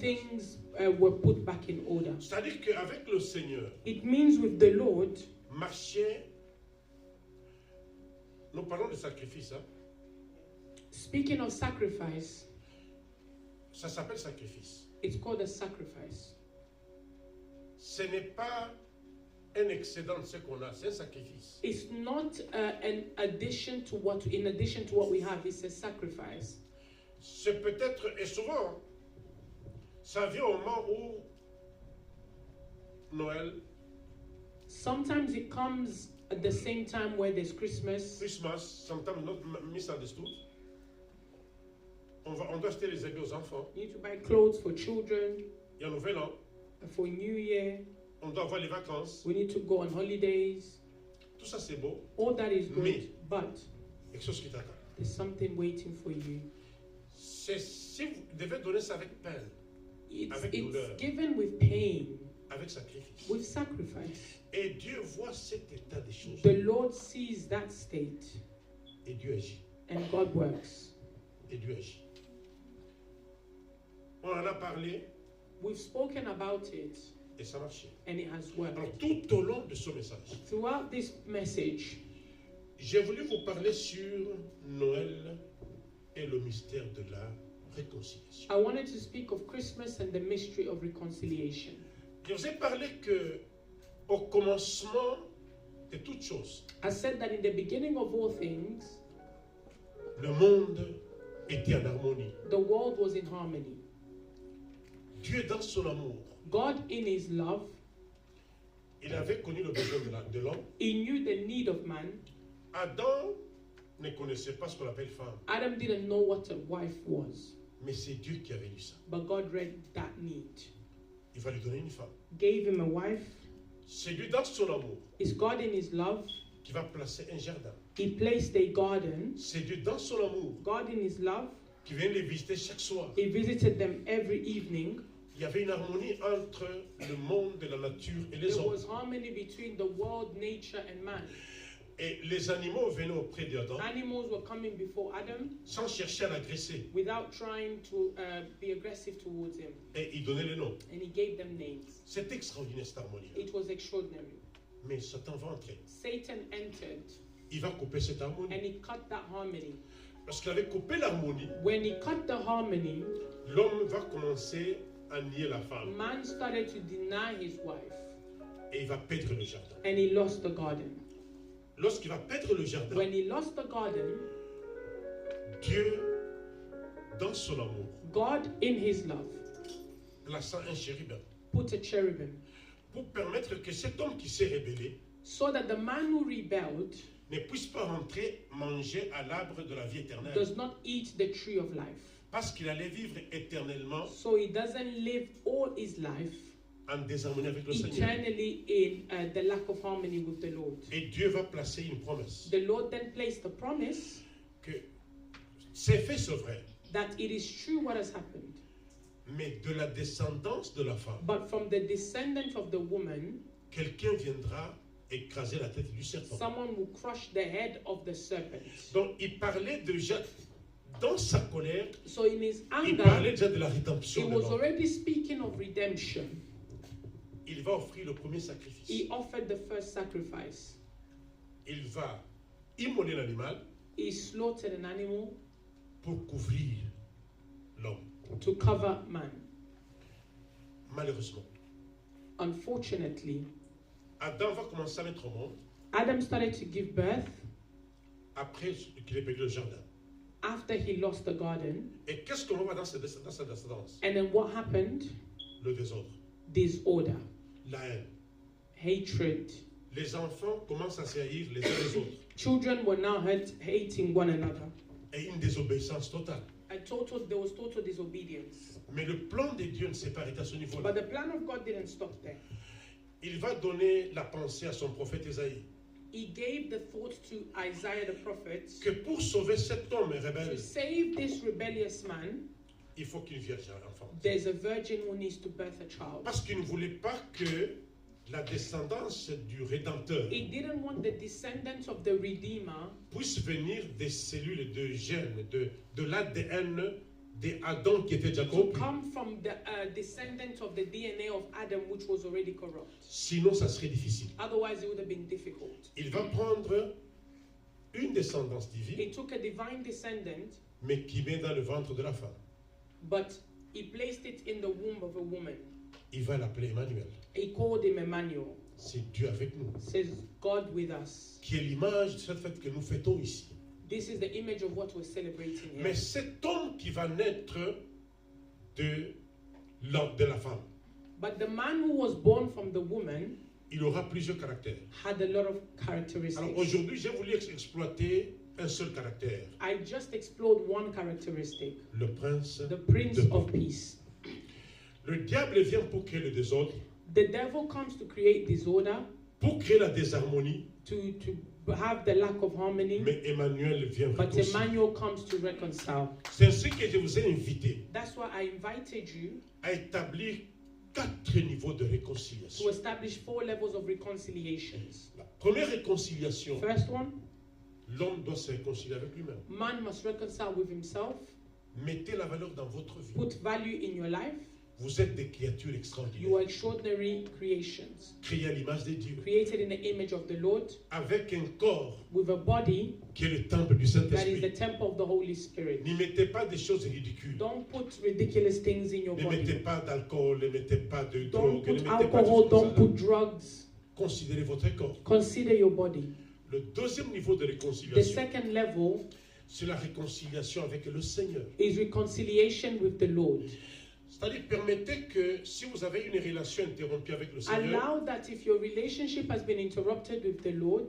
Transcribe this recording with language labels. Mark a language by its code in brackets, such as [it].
[en] things were put back in order. [fr] C'est-à-dire qu'avec le Seigneur, [en] It means with the Lord, [fr] marcher. Nous parlons de sacrifice. Hein? [en] speaking of sacrifice, [fr] Ça s'appelle sacrifice. [en] it's called a sacrifice. [fr] Ce n'est pas un excédent de ce qu'on a, c'est un sacrifice. [en] It's not in addition to what we have. It's a sacrifice. [fr] C'est peut-être, et souvent, ça vient au moment où Noël, [en] Sometimes it comes at the same time where there's Christmas. Christmas, sometimes not misunderstood. [fr] On doit acheter les habits aux enfants. [en] You need to buy clothes for children, [fr] Il y a un nouvel an. [en] for New Year. [fr] On doit avoir les vacances. [en] We need to go on holidays. [fr] Tout ça, c'est beau. [en] All that is good, [fr] Mais- [en] but [fr] Quelque chose qui t'attend. [en] there's something waiting for you. [fr] Si vous devez donner ça avec peine, Avec [en] It's [fr] douleur. [en] given with pain, [fr] avec sacrifice. [en] with sacrifice. [fr] Et Dieu voit cet état des choses. [en] The Lord sees that state, [fr] Et Dieu agit. [en] and God works. [fr] Et Dieu agit. On en a parlé [en] We've spoken about it, [fr] et ça marchait. [en] and it has worked. [fr] Alors, tout au long de ce message, [en] Throughout this message, [fr] j'ai voulu vous parler sur Noël et le mystère de la réconciliation. [en] I wanted to speak of Christmas and the mystery of reconciliation. [fr] Je vous ai parlé que au commencement de toutes choses, [en] I said that in the beginning of all things, [fr] Le monde était en harmonie. [en] The world was in harmony. [fr] Dieu, dans son amour, [en] God, in his love, [fr] il avait connu le besoin de l'homme. [en] he knew the need of man. [fr] Adam ne connaissait pas ce qu'on appelle femme, [en] Adam didn't know what a wife was, [fr] mais c'est Dieu qui avait dit ça. [en] but God read that need, [fr] Il va lui donner une femme. [en] gave him a wife. [fr] C'est Dieu dans son amour [en] It's God in his love. [fr] qui va placer un jardin. [en] He placed a garden. [fr] C'est Dieu dans son amour [en] God in his love. [fr] qui vient les visiter chaque soir. [en] He visited them every evening. [fr] Il y avait une harmonie entre le monde de la nature et les [en] There [fr] hommes. [en] was harmony between the world, nature, and man. [fr] Et les animaux venaient auprès d'Adam [en] Animals were coming before Adam [fr] sans chercher à l'agresser. [en] without trying to be aggressive towards him. [fr] Et il donnait les noms. [en] And he gave them names. [fr] C'est extraordinaire cette harmonie. [en] It was extraordinary. [fr] Mais Satan va entrer. [en] Satan entered [fr] Il va couper cette harmonie. [en] and he cut that harmony. [fr] Lorsqu'il avait coupé l'harmonie, [en] When he cut the harmony, [fr] l'homme va commencer à nier la femme. [en] man started to deny his wife [fr] Et il va perdre le jardin. [en] and he lost the garden. [fr] Lorsqu'il va perdre le jardin, [en] When he lost the garden, [fr] Dieu, dans son amour, [en] God in his love [fr] plaça un chérubin [en] put a cherubim [fr] pour permettre que cet homme qui s'est rébellé [en] so that the man who rebelled [fr] ne puisse pas rentrer manger à l'arbre de la vie éternelle. [en] does not eat the tree of life. [fr] Parce qu'il allait vivre éternellement [en] So he doesn't live all his life [fr] en désharmonie avec le Seigneur. [en] eternally in the lack of harmony with the Lord. [fr] Et Dieu va placer une promesse [en] The Lord then placed the promise [fr] que c'est fait, c'est vrai, [en] that it is true what has happened, [fr] mais de la descendance de la femme, [en] but from the descendant of the woman, [fr] quelqu'un viendra écraser la tête du serpent. [en] someone will crush the head of the serpent. [fr] Donc il parlait déjà, dans sa colère, [en] So in his [fr] il [en] anger, [fr] parlait déjà de la [en] he [fr] rédemption de [en] was [fr] l'homme. [en] already speaking of redemption. [fr] Il va offrir le premier sacrifice. [en] He offered the first sacrifice. [fr] Il va immoler l'animal [en] He slaughtered an animal [fr] pour couvrir l'homme. [en] to cover man. [fr] Malheureusement, [en] Unfortunately, [fr] Adam va commencer à mettre au monde [en] Adam started to give birth [fr] après qu'il ait perdu le jardin. [en] after he lost the garden. [fr] Et qu'est-ce qu'on voit dans sa descendance? [en] And then what happened? [fr] Le désordre, [en] Disorder, [fr] la haine. [en] hatred. [fr] Les enfants commencent à s'haïr les uns les autres. [en] Children were now hating one another. [fr] Et une désobéissance totale. [en] There was total disobedience. [fr] Mais le plan de Dieu ne s'est pas arrêté à ce niveau-là. [en] But the plan of God didn't stop there. [fr] Il va donner la pensée à son prophète Ésaïe [en] He gave the thought to Isaiah the prophet [fr] que pour sauver cet homme [en] to [fr] rebelle, [en] save this rebellious man, [fr] il faut qu'une vierge enfante. [en] there's a virgin who needs to birth a child. [fr] Parce qu'il ne voulait pas que la descendance du Rédempteur [en] He didn't want the descendants of the Redeemer [fr] puisse venir des cellules de gènes, de l'ADN d'Adam qui était déjà [en] to [fr] corrompu. [en] come from the descendants of the DNA of Adam, which was already corrupt. [fr] Sinon, ça serait difficile. [en] Otherwise, it would have been difficult. [fr] Il va prendre une descendance divine, [en] He took a divine descendant, [fr] mais qui met dans le ventre de la femme. [en] but he placed it in the womb of a woman. [fr] Il va l'appeler Emmanuel. [en] He called him Emmanuel. [fr] C'est Dieu avec nous. [en] Says God with us. [fr] Qui est l'image de cette fête que nous fêtons ici. [en] This is the image of what we're celebrating here. [fr] Mais cet homme qui va naître de la femme, [en] But the man who was born from the woman [fr] il aura plusieurs caractères. [en] had a lot of [fr] Alors [en] characteristics. [fr] aujourd'hui, j'ai voulu exploiter un seul caractère. [en] I just explored one characteristic, [fr] Le prince [en] the Prince [fr] de [en] of [fr] paix. [en] Peace. [fr] Le diable vient pour créer le désordre, [en] The devil comes to create disorder, [fr] pour créer la désharmonie, [en] to have the lack of harmony, [fr] mais Emmanuel vient [en] but [fr] réconcilier. [en] Emmanuel comes to reconcile. [fr] C'est ainsi que je vous ai invité [en] That's why I invited you [fr] à établir 4 niveaux de [en] to [fr] réconciliation. [en] establish 4 levels of reconciliations. [fr] La première réconciliation, [en] First one, [fr] l'homme doit se réconcilier avec lui-même. [en] man must reconcile with himself. [fr] Mettez la valeur dans votre vie. [en] Put value in your life. [fr] Vous êtes des créatures [en] You are extraordinary creations, [fr] créées à l'image de Dieu, [en] created in the image of the Lord, [fr] avec un corps [en] with a body [fr] qui est le temple du [en] that is the [fr] Saint-Esprit. [en] temple of the Holy Spirit. [fr] N'y mettez pas des choses ridicules. [en] Don't put ridiculous things in your [fr] Ne mettez [en] body. [fr] pas d'alcool, ne mettez pas de [en] Don't [fr] drogue, ne [en] put [fr] mettez pas de [en] alcohol, [fr] choses [en] don't [fr] comme [en] put [fr] ça. [en] drugs. [fr] Considérez votre corps. [en] Consider your body. [fr] Le deuxième niveau de [en] The [fr] réconciliation, [en] second level, [fr] c'est la réconciliation avec le Seigneur. [en] is reconciliation with the Lord. [fr] C'est-à-dire, permettez que si vous avez une relation interrompue avec le Seigneur, [en] Allow that if your relationship has been interrupted with the Lord,